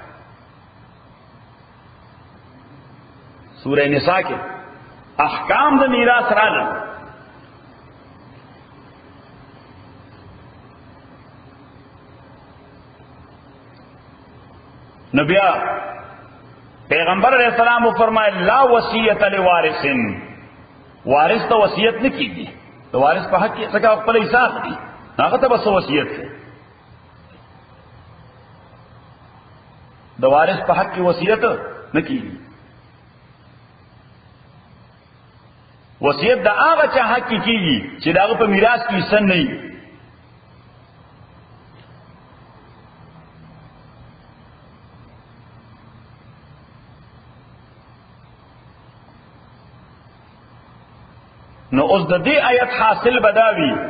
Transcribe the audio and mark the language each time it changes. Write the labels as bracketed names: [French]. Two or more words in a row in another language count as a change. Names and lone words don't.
[Pashto] سورہ نساء کې احکام د میراث رالل نو بیا پیغمبر علیہ السلام فرمائے [Arabic] لا وصیت لوارث [Pashto] وارث ته وصیت نه کیږي د وارث په حق کې څنګه خپل حساب دي هغه ته بس وصیت کوي د وارث په حق کې وصیت نه کیږي وصیت دا هغه چا حق کیږي چې داغه په میراث کې حصہ نه وي نو اوس د دې آیت حاصل بداوی